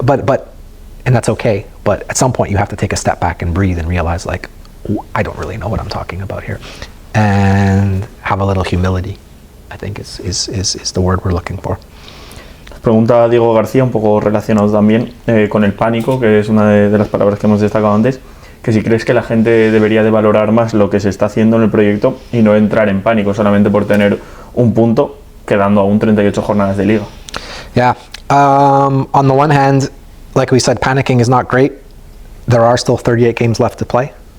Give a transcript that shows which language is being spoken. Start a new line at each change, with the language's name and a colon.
English: But and that's okay. But at some point, you have to take a step back and breathe and realize, like, I don't really know what I'm talking about here, and have a little humility, I think is the word we're looking for.
Spanish: Pregunta Diego García, un poco relacionado también con el pánico, que es una de las palabras que hemos destacado antes, que si crees que la gente debería de valorar más lo que se está haciendo en el proyecto y no entrar en pánico solamente por tener un punto, quedando aún 38 jornadas de liga.
English: Yeah, on the one hand, like we said, panicking is not great. There are still 38 games left to play.